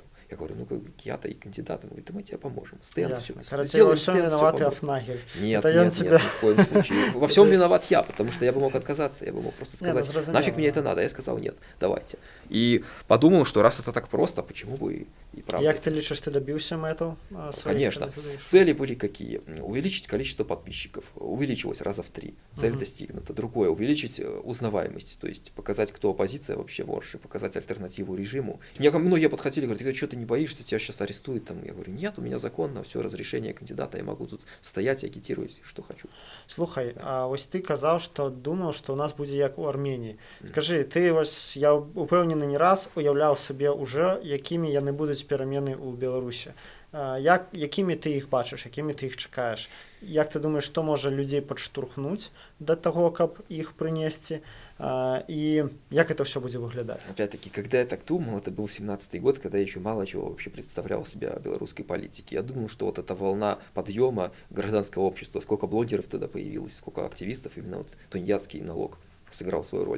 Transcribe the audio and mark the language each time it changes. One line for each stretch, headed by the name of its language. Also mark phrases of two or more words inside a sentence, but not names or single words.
Russian: Я говорю, как я-то и кандидатом, говорит, мы тебе поможем, стенд все. Короче, во всем виноват Афнагель. Нет, ни в коем случае. Во всем виноват я, потому что я бы мог отказаться, я бы мог просто сказать, нафиг мне это надо, я сказал нет, давайте. И подумал, что раз это так просто, почему бы и правда.
Belarusian: як ты лічыш, ты дабіўся мэтаў?
Russian: Конечно. Цели были какие? Увеличить количество подписчиков. Увеличилось раза в 3. Цель достигнута. Другое, увеличить узнаваемость. То есть показать, кто оппозиция вообще в Орше, показать альтернативу режиму. Мне многие подходили, говорят, что ты не боишься, тебя сейчас арестуют. Там, я говорю, нет, у меня законно, все, разрешение кандидата, я могу тут стоять и агитировать, что хочу.
Belarusian: Слухай, а ось ты казаў, што думаў, што ў нас будзе як у Арменіі. Скажы, ты ось, я упэўнены не раз уяўляў сабе ўжо, якімі яны будуць перамены ў Беларусі. Якімі ты іх бачыш, якімі ты іх чакаеш? Як ты думаешь, што можа людзей падштурхнуць да таго, каб іх прынесці?
Russian: И як это все будет выглядать? Опять-таки, когда я так думал, это был 17-й год, когда я еще мало чего вообще представлял себя о белорусской политике. Я думал, что вот эта волна подъема гражданского общества, сколько блогеров тогда появилось, сколько активистов, именно вот тунеядский налог сыграл свою роль.